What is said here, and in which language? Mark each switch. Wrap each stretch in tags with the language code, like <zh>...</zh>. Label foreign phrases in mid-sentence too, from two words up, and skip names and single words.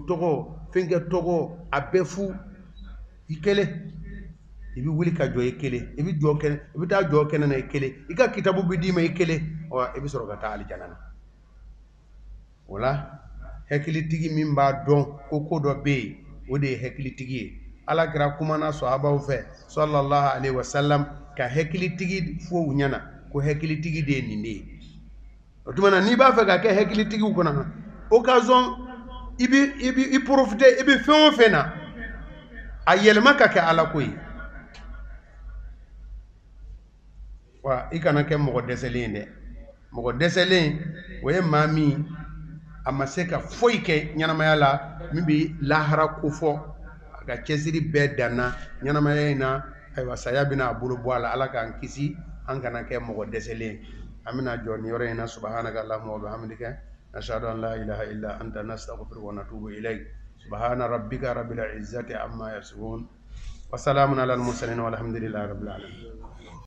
<bm>tɔgɔ fɛnkɛ tɔgɔ a bɛɛ fu i kelen i bɛ wuli ka jɔ i kelen i bɛ taa jɔ kɛnɛ na i kelen i ka kitabu bɛ d'i ma i kelen i bɛ sɔrɔ ka taa alijana na o la hakilitigi min b'a dɔn ko dɔ bɛ yen o de ye hakilitigi ye Alakira kumana sahabaw fɛ</bm> <ar>صلى الله عليه وسلم</ar> <bm>ka hakilitigi fɔ u ɲɛna ko hakilitigi de ye nin de ye o tuma na n'i b'a fɛ ka kɛ hakilitigiw kɔnɔ occasion i bɛ profiter i bɛ fɛn o fɛn na a yɛlɛma ka kɛ Ala ko ye wa i kana kɛ mɔgɔ dɛsɛlen ye dɛ mɔgɔ dɛsɛlen o ye maa min a ma se ka foyi kɛ ɲɛnamaya la min bɛ lahara ko fɔ a ka cɛsiri bɛɛ danna ɲɛnamaya in na ayiwa saya bɛna a bolo bɔ a la Ala k'an kisi an kana kɛ mɔgɔ dɛsɛlen an bɛna jɔ nin yɔrɔ in na</bm> <ar>سبحانك اللهم وبحمدك نشهد أن لا إله إلا أنت نستغفرك ونتوب إليك سبحان ربك رب العزة عما يصفون وسلام على المرسلين والحمد لله رب العالمين</ar>